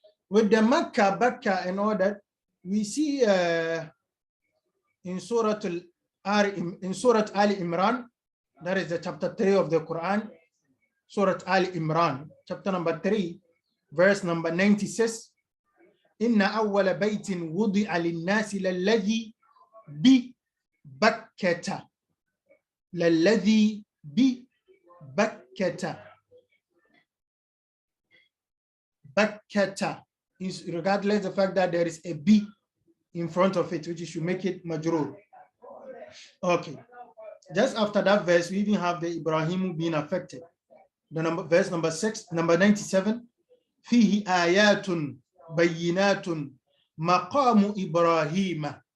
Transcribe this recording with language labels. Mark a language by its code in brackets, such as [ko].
[en] With the Makkah, Bakka and all that, we see in Surah Ali Imran, that is the chapter 3 of the Quran, Surah Ali Imran, chapter number 3, verse number 96. [ar] إن أول بيت وضع للناس للذي ببكة. للذي ببكة. [en] Bakkata is regardless the fact that there is a B in front of it, which should make it majrur. Okay. Just after that verse, we even have the Ibrahim being affected. The verse number 6, number 97. [ar] فيه آيات بينات مقام إبراهيم.